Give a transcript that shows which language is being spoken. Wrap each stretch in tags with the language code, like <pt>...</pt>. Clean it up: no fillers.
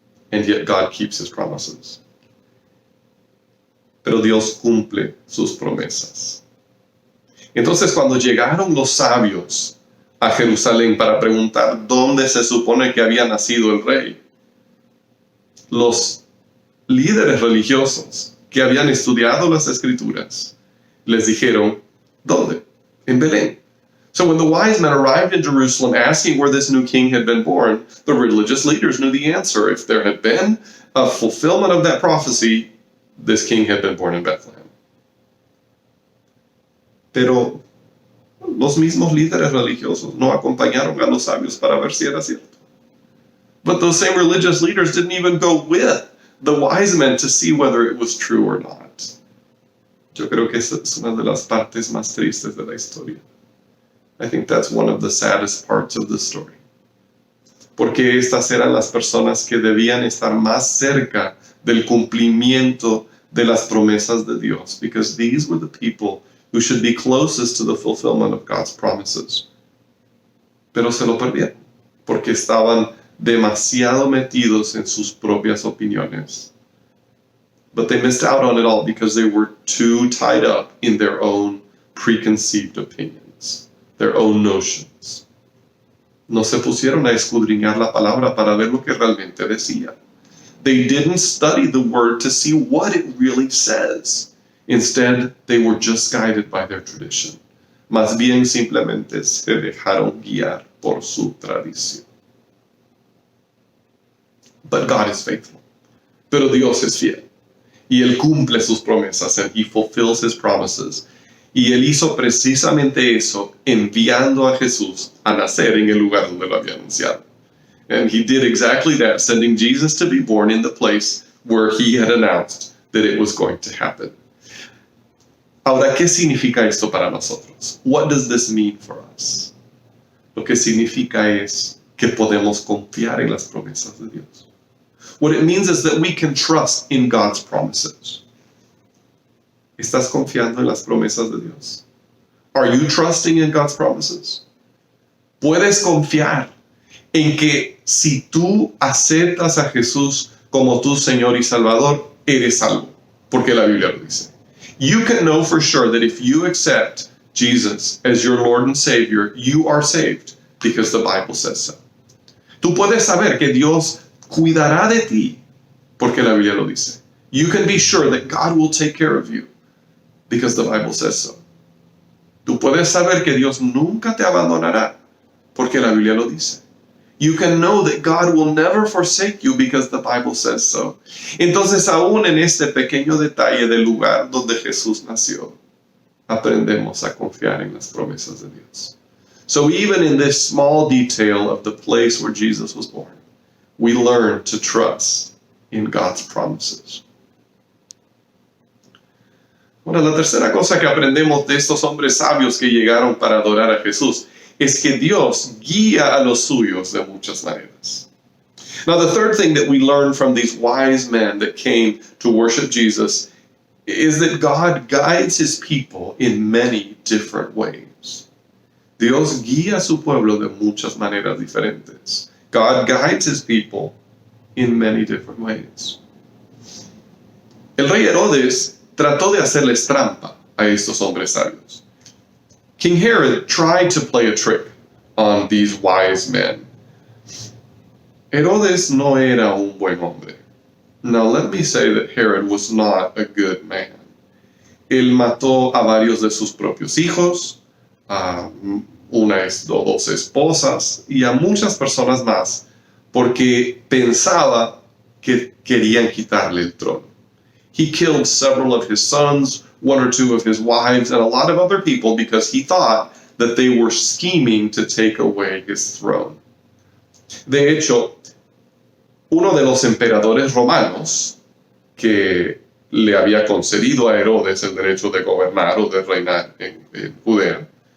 <en>And yet God keeps his promises.</en> <es>Pero Dios cumple sus promesas. Entonces, cuando llegaron los sabios a Jerusalén para preguntar dónde se supone que había nacido el rey, los líderes religiosos que habían estudiado las escrituras les dijeron, ¿dónde? En Belén.</es> <en>So when the wise men arrived in Jerusalem asking where this new king had been born, the religious leaders knew the answer. If there had been a fulfillment of that prophecy, this king had been born in Bethlehem.</en> <es>Pero los mismos líderes religiosos no acompañaron a los sabios para ver si era cierto.</es> <en>But those same religious leaders didn't even go with the wise men to see whether it was true or not.</en> <es>Yo creo que esa es una de las partes más tristes de la historia.</es> <en>I think that's one of the saddest parts of the story.</en> <es>Porque estas eran las personas que debían estar más cerca del cumplimiento de las promesas de Dios.</es> <en>Because these were the people who should be closest to the fulfillment of God's promises.</en> <es>Pero se lo perdieron. Porque estaban demasiado metidos en sus propias opiniones.</es> <en>But they missed out on it all because they were too tied up in their own preconceived opinions, their own notions.</en> <es>No se pusieron a escudriñar la palabra para ver lo que realmente decía.</es> <en>They didn't study the word to see what it really says. Instead, they were just guided by their tradition.</en> <es>Más bien simplemente se dejaron guiar por su tradición.</es> <en>But God is faithful.</en> <es>Pero Dios es fiel. Y Él cumple sus promesas,</es> <en>and He fulfills His promises.</en> <es>Y Él hizo precisamente eso, enviando a Jesús a nacer en el lugar donde lo había anunciado.</es> <en>And He did exactly that, sending Jesus to be born in the place where He had announced that it was going to happen.</en> <es>Ahora, ¿qué significa esto para nosotros?</es> <en>What does this mean for us?</en> <es>Lo que significa es que podemos confiar en las promesas de Dios.</es> <en>What it means is that we can trust in God's promises.</en> <es>¿Estás confiando en las promesas de Dios?</es> <en>Are you trusting in God's promises?</en> <es>Puedes confiar en que si tú aceptas a Jesús como tu Señor y Salvador, eres salvo, porque la Biblia lo dice.</es> <en>You can know for sure that if you accept Jesus as your Lord and Savior, you are saved, because the Bible says so.</en> <es>Tú puedes saber que Dios cuidará de ti, porque la Biblia lo dice.</es> <en>You can be sure that God will take care of you, because the Bible says so.</en> <es>Tú puedes saber que Dios nunca te abandonará, porque la Biblia lo dice.</es> <en>You can know that God will never forsake you, because the Bible says so.</en> <es>Entonces, aún en este pequeño detalle del lugar donde Jesús nació, aprendemos a confiar en las promesas de Dios.</es> <en>So even in this small detail of the place where Jesus was born, we learn to trust in God's promises.</en> <es>Ahora, la tercera cosa que aprendemos de estos hombres sabios que llegaron para adorar a Jesús es que Dios guía a los suyos de muchas maneras.</es> <en>Now, the third thing that we learn from these wise men that came to worship Jesus is that God guides his people in many different ways.</en> <es>Dios guía a su pueblo de muchas maneras diferentes.</es> <en>God guides his people in many different ways.</en> <es>El rey Herodes trató de hacerles trampa a estos hombres sabios.</es> <en>King Herod tried to play a trick on these wise men.</en> <es>Herodes no era un buen hombre.</es> <en>Now let me say that Herod was not a good man.</en> <es>Él mató a varios de sus propios hijos, a unas o dos esposas y a muchas personas más porque pensaba que querían quitarle el trono.</es> <en>He killed several of his sons, one or two of his wives, and a lot of other people because he thought that they were scheming to take away his throne.</en> <es>De hecho, uno de los emperadores romanos que le había concedido a Herodes el derecho de gobernar o de reinar en Judea.</es>